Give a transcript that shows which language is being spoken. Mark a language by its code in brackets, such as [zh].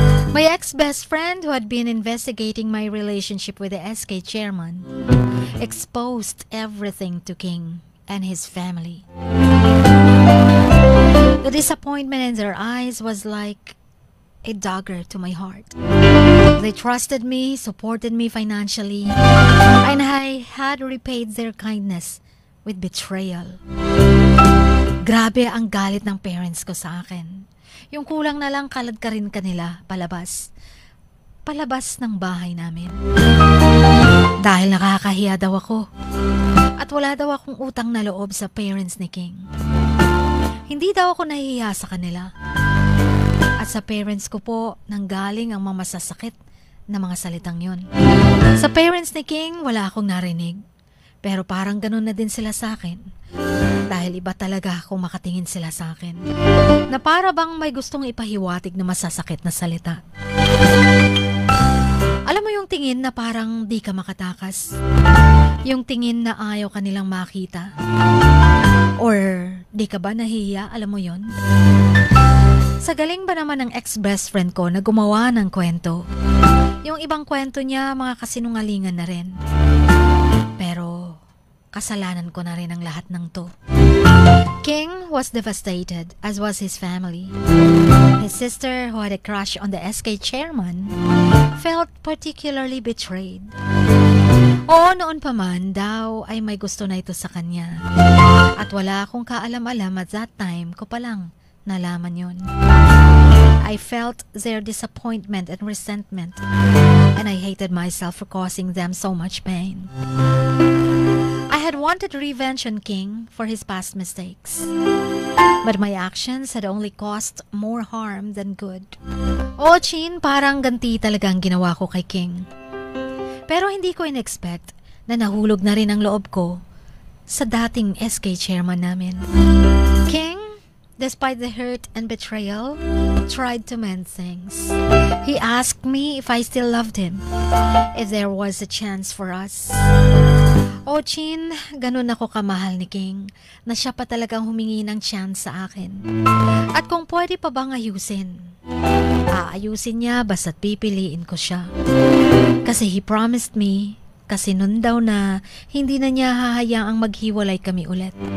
[en] My ex-best friend who had been investigating my relationship with the SK chairman exposed everything to King and his family. The disappointment in their eyes was like a dagger to my heart. They trusted me, supported me financially, and I had repaid their kindness with betrayal. [tl] Grabe ang galit ng parents ko sa akin. Yung kulang na lang kalad ka rin kanila palabas. Palabas ng bahay namin. Dahil nakakahiya daw ako. At wala daw akong utang na loob sa parents ni King. Hindi daw ako nahihiya sa kanila. At sa parents ko po, nanggaling ang mga masasakit na mga salitang yun. Sa parents ni King, wala akong narinig. Pero parang ganun na din sila sa akin. Dahil iba talaga kung makatingin sila sa akin. Na para bang may gustong ipahiwatig na masasakit na salita. Alam mo yung tingin na parang di ka makatakas? Yung tingin na ayaw ka nilang makita? Or di ka ba nahihiya? Alam mo yon? Sa galing ba naman ng ex-best friend ko na gumawa ng kwento? Yung ibang kwento niya, mga kasinungalingan na rin. Pero kasalanan ko na rin ang lahat ng to. [en] King was devastated, as was his family. His sister, who had a crush on the SK chairman, felt particularly betrayed. [tl] Oo, noon pa man daw ay may gusto na ito sa kanya. At wala akong kaalam-alam [en] at that time [tl] ko palang nalaman yun. [en] I felt their disappointment and resentment, and I hated myself for causing them so much pain. I had wanted revenge on King for his past mistakes, but my actions had only caused more harm than good. [tl] Oh, Chin, parang ganti talaga ang ginawa ko kay King. Pero hindi ko in-expect na nahulog na rin ang loob ko sa dating SK chairman namin. [en] King, despite the hurt and betrayal, tried to mend things. He asked me if I still loved him, if there was a chance for us. [tl] O Chin, ganun ako kamahal ni King na siya pa talagang humingi ng chance sa akin. At kung pwede pa bang ayusin, aayusin niya basta't pipiliin ko siya. Kasi [en] he promised me, [tl] kasi nun daw na hindi na niya hahayaang maghiwalay kami ulit.